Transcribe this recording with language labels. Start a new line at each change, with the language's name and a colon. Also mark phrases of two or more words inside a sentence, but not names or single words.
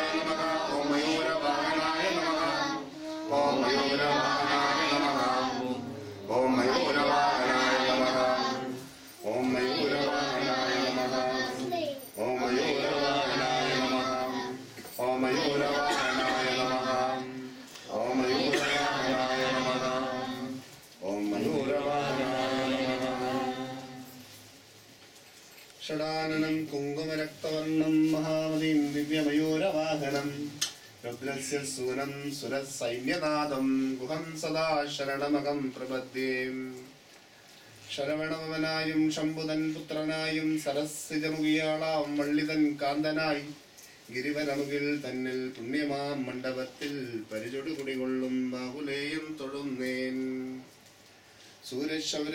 Sanskrit: नमः ओम मयूरवाहनाय नमः ओम मयूरवाहनाय नमः ओम मयूरवाहनाय नमः ओम मयूरवाहनाय नमः ओम मयूरवाहनाय नमः ओम मयूरवाहनाय नमः ओम मयूरवाहनाय नमः ओम मयूरवाहनाय नमः षडाननं कुङ्कुमरक्तवर्णं महामतिं दिव्यमयूरवाहनं रुद्रस्य सूनं सुरसैन्यनादं गुहं सदा शरणमहं प्रपद्ये
Malayalam: ശരവണവനായും ശംഭുതൻ പുത്രനായും സരസിജമുകിയാളാം വള്ളിതൻ കാന്തനായി ഗിരിവരമുകിൽ തന്നിൽ പുണ്യമാം മണ്ഡപത്തിൽ പരിചൊടു കുടികൊള്ളും ബാഹുലേയം തൊഴുന്നേൻ സൂര്യശൗരേ